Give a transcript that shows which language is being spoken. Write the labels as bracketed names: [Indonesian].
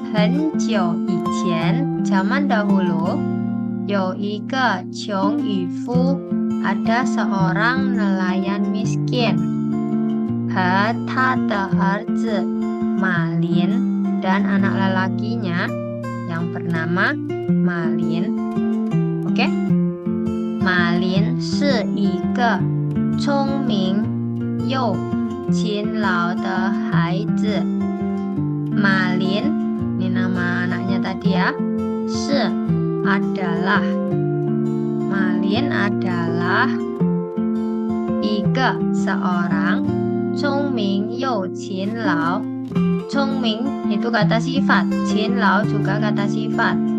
[Indonesian] 很久以前 zaman dahulu 有一个穷渔夫 ada seorang nelayan miskin. 和他的儿子 Malin dan anak lelakinya yang bernama Malin. Oke? [Chinese] Malin 是一个聪明又勤劳的孩子. [Indonesian] Malin ini nama anaknya tadi ya. Se adalah Malin adalah Ika seorang 聪明又勤劳. 聪明 itu kata sifat, 勤劳 juga kata sifat.